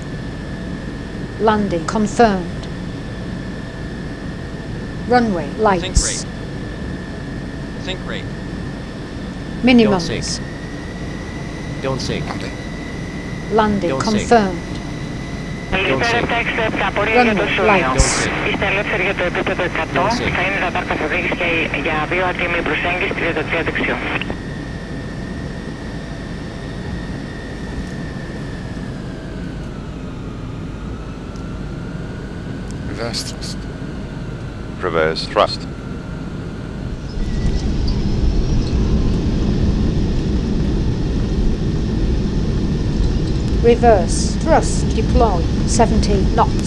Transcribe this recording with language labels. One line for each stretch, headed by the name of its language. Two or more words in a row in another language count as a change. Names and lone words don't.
English: Landing confirmed. Runway lights. Sink rate. Minimums. Don't sink. Don't sink. Landing. Landing Don't sink. confirmed. Don't sink. Runway lights.
Greek: Είστε ελεύθεροι για το επίπεδο 100. Θα είναι ραντάρ καθοδήγηση και για δύο ατίμη προσέγγιση 33 δεξιό.
English: Reverse thrust. Reverse thrust. Reverse thrust deploy 70 knots.